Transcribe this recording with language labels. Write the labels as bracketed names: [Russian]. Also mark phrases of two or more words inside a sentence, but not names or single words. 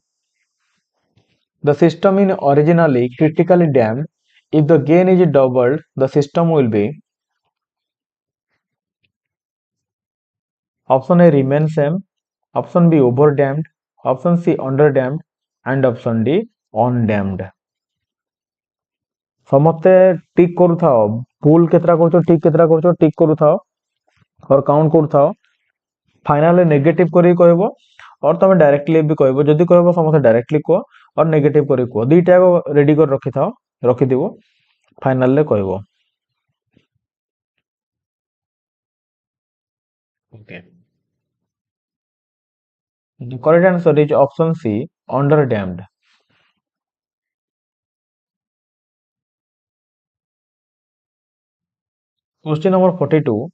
[English] The system is originally critically damped. If the gain is doubled, the system will be option A, remain same, option B, over damped, option C, under damped, and option D, on damped. [Odia] ସମସ୍ତେ ଟିକ୍ କରୁଥାଅ. ଭୁଲ କେତେଟା କରୁଛ ଠିକ କେତେଟା କରୁଛ ଟିକ୍ କରୁଥାଅ और କାଉଣ୍ଟ କରୁଥାଅ. ଫାଇନାଲରେ ନେଗେଟିଭ କରିକି କହିବ और ତମେ ଡାଇରେକ୍ଟଲି ବି କହିବ. ଯଦି କହିବ ସମସ୍ତେ ଡାଇରେକ୍ଟଲି କୁହ और ନେଗେଟିଭ କରିକି କୁହ. ଦିଟା ରେଡି କରି ରଖିଥାଅ, ରଖିଥିବ. ଫାଇନାଲରେ କହିବ. [English] Okay. The correct answer is option C, under damped. Question number 42.